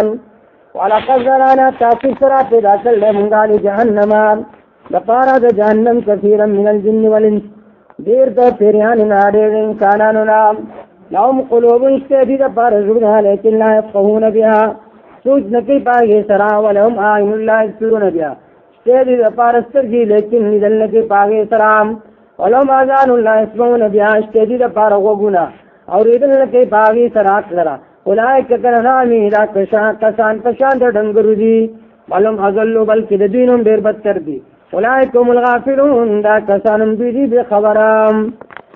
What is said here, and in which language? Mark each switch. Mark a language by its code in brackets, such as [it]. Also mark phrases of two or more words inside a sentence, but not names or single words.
[ar] ولقد ذرأنا [ps] تحقیق سره پیدا کړل موږ جهنم لپاره د جهنم [ar] کثیرا من الجن والانس [ps] ډېر د پیریانو نه ډېر انسانانو نه [ar] لهم قلوب [ps] شته دي لپاره زړونه لیکن [ar] لا یفقهون بها [ps] سوچ نه کوي په هغې سره [ar] ولهم اعین لا یبصرون بها [ps] شته دي لپاره سترګې لیکن لیدل نه کوي په هغې سره [ar] ولهم آذان لا یسمعون بها [ps] شته دي لپاره غوږونه اورېدل نه کوي په هغې سره [ar] اولئک کالانعام [ps] دا کسان په شان د ډنګرو دي [ar] بلهم اضل [ps] بلکې د دوی نوم ډېر بدتر دي [ar] اولئک هم الغافلون [ps] دا کسان هم دوی دي بې خبره